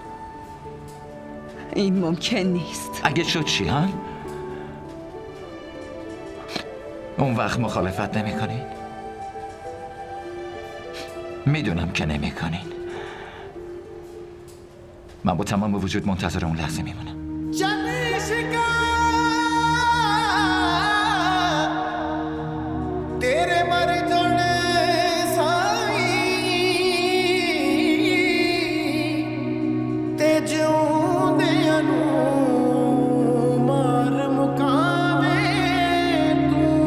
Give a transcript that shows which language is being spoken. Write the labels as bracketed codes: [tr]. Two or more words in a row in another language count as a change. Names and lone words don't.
[fa] این ممکن نیست. اگه شد چی ها؟ اون وقت مخالفت نمیکنی؟ میدونم که نمیکنین. من با تمام وجود منتظر اون لحظه میمونم. [pa] ਤੇਰੇ ਮਰ ਜਾਣੇ ਸਾਈਂ ਤੇ ਜਿਊਂਦਿਆਂ ਨੂੰ ਮਾਰ ਮੁਕਾਵੇ ਤੂੰ